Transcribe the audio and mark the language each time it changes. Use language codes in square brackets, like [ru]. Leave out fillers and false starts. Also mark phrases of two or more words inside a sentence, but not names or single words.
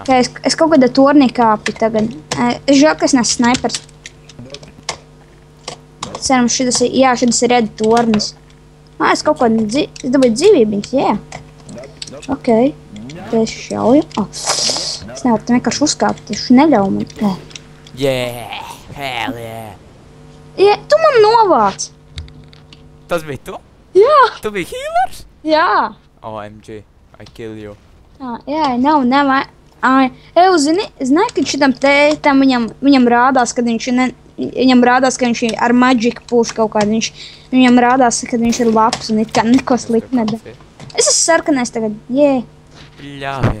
[lv] Es kaut kādā tornī kāpju tagad. Es žēl, ka es nesu snipers. Ceram, šitas ir red tornis. Es kaut kādu es dabūju dzīvībiņas, jā. Ok. Te es šauju. Es nevaru te vienkārši uzkāpt, tieši neļauj man. [en] Yeah, hell yeah. [lv] Tu man novāc. Tas bija tu? Jā. Tu biji healers? Jā. [en] OMG, I kill you. [lv] Jā, nav. Zini, ka šitam tētam viņam rādās, kad viņš ar [en] magic push [lv] kaut kādu. Viņam rādās, kad viņš ir labs un it kā neko slikti nedara. Es esmu sarkanais tagad, jē. Ļāviet.